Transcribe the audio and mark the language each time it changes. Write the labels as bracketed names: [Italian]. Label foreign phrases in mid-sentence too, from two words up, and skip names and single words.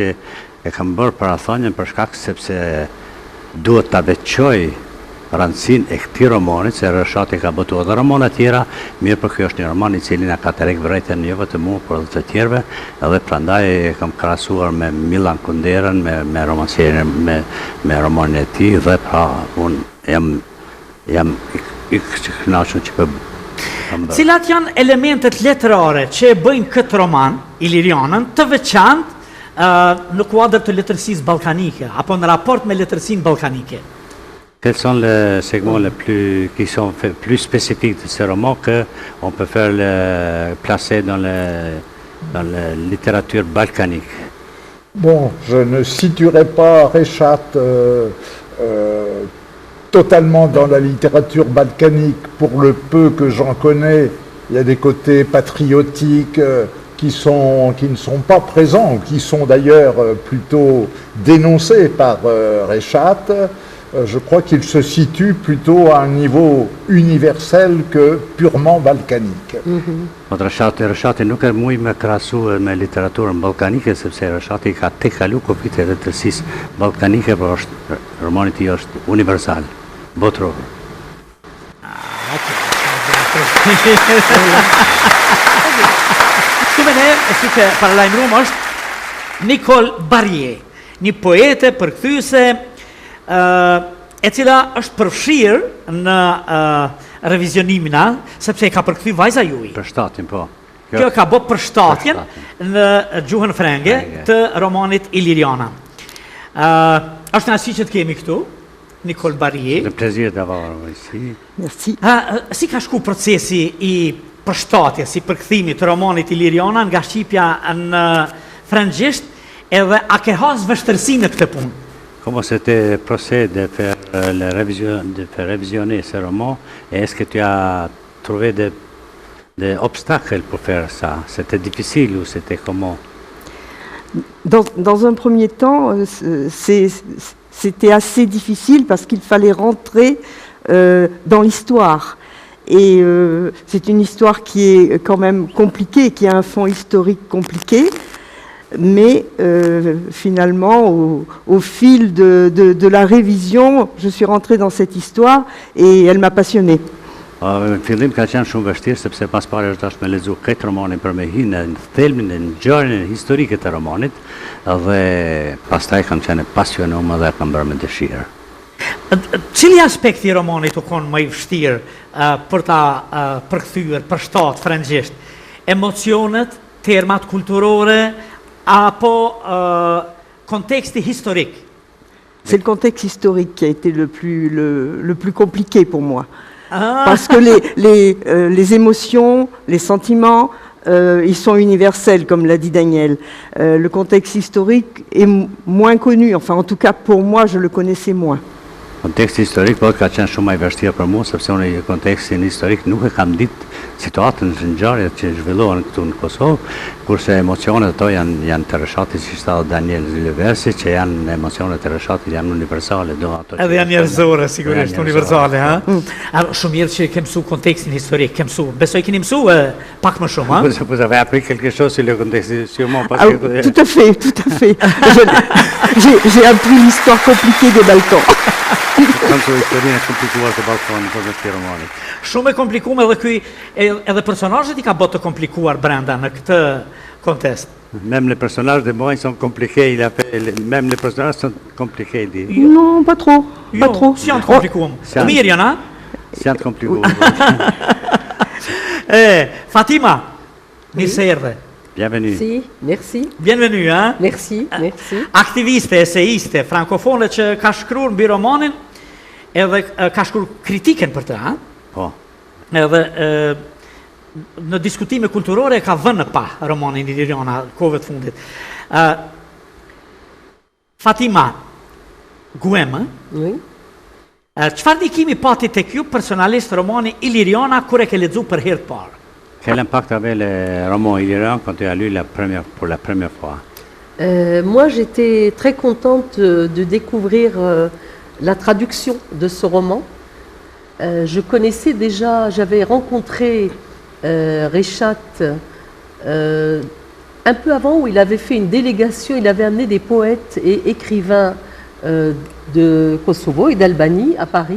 [Albanian] e kam bërë parathonjen për shkak sepse duhet ta veçoj rëndësinë e këtij romani, se Reshati ka botuar edhe romana tjera, mirë për ky është një roman i cili na ka tërhequr vërejtën jo vetëm mua, por edhe të tjerëve, edhe prandaj e kam krahasuar me Milan Kunderën, me romancierin, me romanin e tij, dhe pra unë jam i kënaqur që Cilat janë elementet letërare që e bëjnë këtë roman, Ilirianën, të veçantë në kuadër të letërsisë ballkanike, apo në raport me letërsinë ballkanike? [French] Quels sont les segments qui sont plus spécifiques de ce roman qu'on peut faire placer dans la littérature balkanique? Bon, je ne situerai pas Rechat totalement dans la littérature balkanique. Pour le peu que j'en connais, il y a des côtés patriotiques qui ne sont pas présents, ou qui sont d'ailleurs plutôt dénoncés par Rechat. Je crois qu'il se situe plutôt à un niveau universel que purement balkanique. [Albanian] Reshati nuk e muj me krahasu me literaturën ballkanike, sepse Reshati ka tek kalu kufitë e letërsisë ballkanike, por romani i tij është universal, botror. Këtu ne, si që paralajmëruam është Nicole Barrier, një poete përkthyese e cila është përfshirë në revizionimin, sepse e ka përkthy vajza juaj. Përshtatin, po. Kjo ka bë përshtatjen në gjuhën frenge të romanit Iliriana. Është nësi që të kemi këtu, Nicole Barrier. [French] Le plaisir d'avoir ici. Merci. [Albanian] Si ka shku procesi i përshtatjes, si përkthimit të romanit Iliriana nga shqipja në frëngjisht, edhe a ke has vështërsi në këtë punë? [French] Comment c'était le procès de faire révisionner ce roman, et est-ce que tu as trouvé des obstacles pour faire ça? C'était difficile ou c'était comment? Dans un premier temps, c'était assez difficile parce qu'il fallait rentrer dans l'histoire. Et c'est une histoire qui est quand même compliquée, qui a un fond historique compliqué. Mais finalement, au fil de la révision, je suis rentrée dans cette histoire et elle m'a passionnée. [Albanian] Në fillim ka qenë shumë vështirë sepse pas pare është dashur me lexu këtë romanin për me hinë në thelbin e ngjarjen historike të romanit, dhe pastaj kam qenë pasionuar dhe kam bërë me dëshirë. Cili aspekti i romanit u kon më i vështirë për ta përkthyer përshtat frëngjisht? Emocionet, termat kulturore, apo [French] contexte historique? C'est le contexte historique qui a été le plus compliqué pour moi. Parce que les émotions, les sentiments, ils sont universels, comme l'a dit Daniel. Le contexte historique est moins connu. Enfin, en tout cas, pour moi, je le connaissais moins. [Albanian] Konteksti historik po ka qenë shumë i vështirë për mua, sepse unë në kontekstin historik nuk e kam ditë situatën në ngjarjet që zhvillohen këtu në Kosovë, kurse emocionet ato janë të Reshatit, si tha Daniel Zilversi, që janë emocionet e Reshatit, janë universale, do ato. Edhe janë njerëzore, sigurisht, universale, ha? Shumë mirë që ke mësuar kontekstin historik, ke mësuar. Besoj keni mësuar pak më shumë, ha? [French] Vous avez appris quelque chose sur le contexte, sûrement parce que... Tout à fait, tout à fait. J'ai appris l'histoire compliquée des Balkans. [Albanian] Shumë e komplikuar edhe ky edhe personazhet I ka bërë të komplikuar brenda në këtë kontest. [French] Même les personnages de moi, ils sont compliqués. Même les personnages sont compliqués. Non, pas trop. Pas trop. [Albanian] Si janë të komplikuar. Janë. Mirë janë, a? [French] C'est compliqué. [Albanian] Fatima, mirë se erdhe. [French] Bienvenue. Si, merci. Bienvenue, hein? Merci, merci. [Albanian] Aktiviste, eseiste, frankofone që ka shkruar mbi romanin, edhe ka shkruar kritiken për të, ha? Po. Edhe në diskutime kulturore ka vënë pa romanin Iliriana kohëve të fundit. Fatima Guem, [French] Oui. [Albanian] çfarë ndikimi pati tek ju personalisht romani Iliriana kur e ke lexuar për herë të parë? [French] Quel impact avait le roman Iliriana quand tu as lu pour la première fois? Moi, j'étais très contente de découvrir la traduction de ce roman. Je connaissais déjà, j'avais rencontré Reichat un peu avant, où il avait fait une délégation, il avait amené des poètes et écrivains de Kosovo et d'Albanie à Paris.